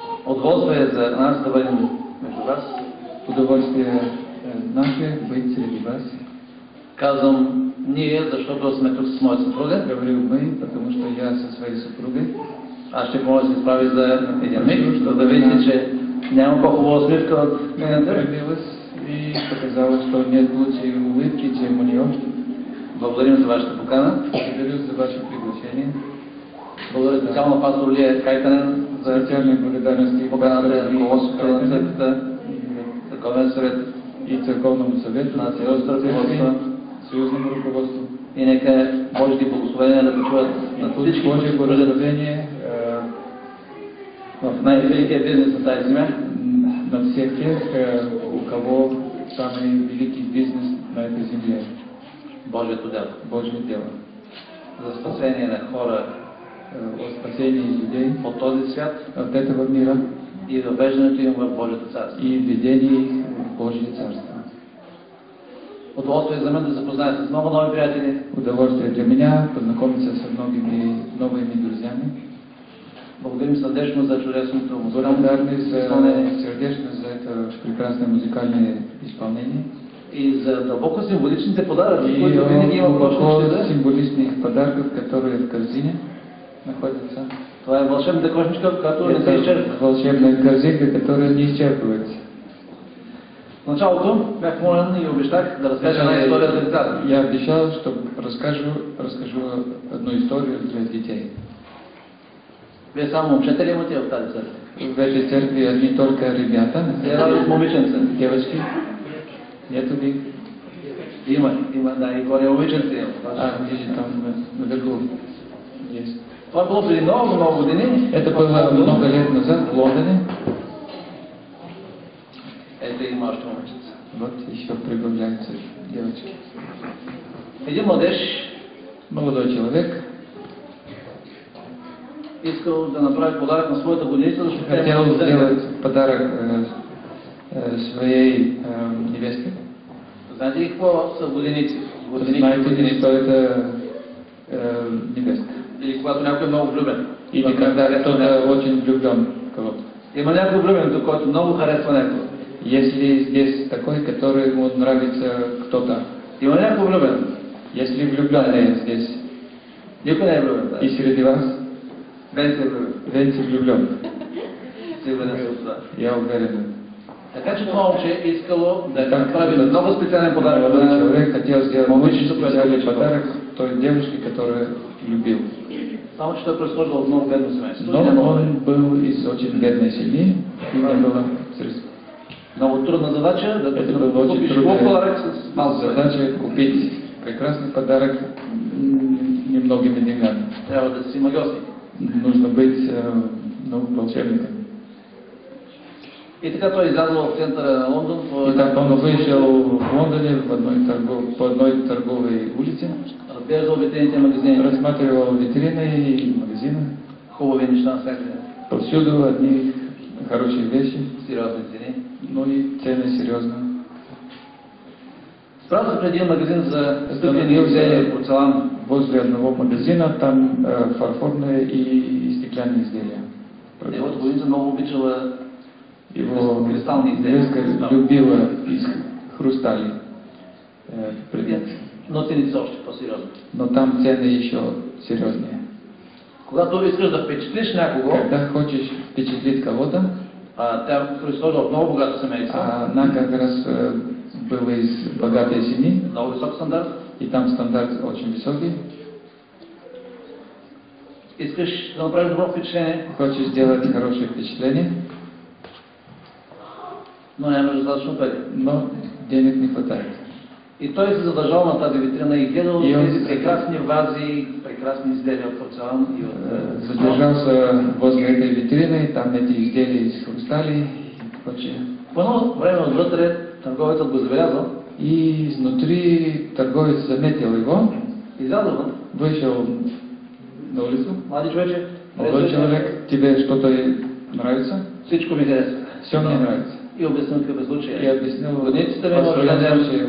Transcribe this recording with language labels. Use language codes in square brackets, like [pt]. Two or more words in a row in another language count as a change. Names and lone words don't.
[bg] Удоволствие за нас да бъдем между вас. [ru] Удоволствие наше быть среди вас. [bg] Казвам ние, защото сме тук с моя съпруга. [ru] Говорю мы, потому что я со своей супругой. [bg] Аз ще помоля да се справи за един миг, за да видите, че няма по-хубава усмивка от нейната. [ru] И показала, что нет лучшей улыбки, чем у нее. [bg] Благодарим за вашата покана. [ru] Благодарю за ваше приглашение. [bg] Благодаря специално на пастор Илия Кайтанен за [ru] специальные благодарности [bg] поканата на ръководството на църквата, църковен съвет [ru] и църковному съвету, на съюзному руководству. [bg] И нека Божите благословения да почуват на всички [ru] Божие благословение [bg] в най-великия бизнес на тази земя, [ru] на всех тех, у кого самый великий бизнес на этой земле. [bg] Божието дело. [ru] Божие дело. [bg] За спасение на хора, [ru] о спасении людей [bg] от този свят [ru] от этого мира [bg] и въвеждането им в Божието царство. [ru] И введение их в Божие царство. [bg] Удоволствие за мен да запозная с много нови приятели. [ru] Удовольствие для меня познакомиться с многими новыми друзьями. [bg] Благодарим сърдечно за чудесното [ru] благодарны сърдечно за это прекрасное музыкальное исполнение. [bg] И за дълбоко символичните подаръци, [ru] и [bg] които винаги има [ru] глубоко символичных подарков, которые в корзине находятся. [bg] Това е вълшебната кошничка, която не се изчерпва. [ru] Волшебная корзинка, которая не изчерпывается. [bg] В началото бях помолен и обещах да разкажа една история за децата. [ru] Я обещал, что расскажу одну историю для детей. [bg] Вие само момчета ли имате в тази църква? [ru] В этой церкви одни только ребята. [bg] Радост момиченца. [ru] Девочки. Нету ли? [bg] Има, да, и горе момиченца има. [ru] Вижу, там наверху есть. [bg] Това било преди много години. [ru] Это было много лет назад в Лондоне. [bg] Ето има още момиченца. [ru] Вот еще прибавляются девочки. [bg] Един младеж, [ru] молодой человек, [bg] искал да направи подарък на своята годиница, защото [ru] хотел сделать подарок своей невестке. [bg] Знаете ли какво са годиници? [ru] Знаете ли, что это невестка? [bg] Или когато някой е много влюбен. [ru] Или когда кто-то очень влюблен в кого-то. [bg] Има някой влюбен, който много харесва някого. [ru] Если здесь такой, который ему нравится кто-то. [bg] Има някой влюбен. [ru] Если влюбленные здесь. [bg] Никой не е влюбен. [ru] И среди вас? [bg] Венци е влюбен. [ru] Венци влюблен. [bg] Сигурен съм това. [ru] Я уверен. [bg] Така че това момче искало да направи много специален подарък. [ru] Человек хотел сделать очень специальный подарок той девушке, которую любил. [bg] Само че той произхождал от много бедно семейство. [ru] Но он был из очень бедной семьи и не было средств. [bg] Много трудна задача да купиш хубав подарък с малко [ru] задача купить прекрасный подарок немногими деньгами. [bg] Трябва да си магиосник. [ru] Нужно быть волшебником. [bg] И така той излязъл в центъра на Лондон. [ru] И так он вышел в Лондоне по одной торговой улице. [bg] Разглеждал витрините магазини. [ru] Рассматривал витрины и магазины. [bg] Хубави неща всякъде. [ru] Повсюду одни хорошие вещи. [bg] Сериозни цени. [ru] Но и цены серьезно. [bg] Справа пред един магазин за стъклени изделия, порцелан. [ru] Возле одного магазина там фарфорные и стеклянные изделия. [bg] Неговата годиница много обичала [ru] его [bg] кристални изделия. [ru] Любила из хрустали предметы. [bg] Но цените са още по-сериозни. [ru] Но там цены еще серьезнее. [bg] Когато искаш да впечатлиш някого, [ru] когда хочешь впечатлить кого-то, [bg] тя произхожда от много богато семейство. [ru] Она как раз была из богатой семьи. [bg] Много висок стандарт. [ru] И там стандарт очень высокий. [bg] Искаш да направиш добро впечатление. [ru] Хочешь сделать хорошее впечатление. [bg] Но нямаш достатъчно пари. [ru] Но денег не хватает. [bg] И той се задържал на тази витрина и гледал тези прекрасни вази, прекрасни изделия от порцелан и от... [ru] Задержался возле этой витрины, там эти изделия из хрустали и прочее. [bg] По едно време отвътре търговецът го забелязал. [ru] И изнутри торговец заметил его. [bg] Излязъл. [ru] Вышел на улицу. [bg] Млади човече. [ru] Молодой человек, тебе что-то нравится? [bg] Всичко ми харесва. [ru] Все мне нравится. [bg] И обяснил какъв е случай. [ru] И объяснил, [bg] годиницата ми има рожден.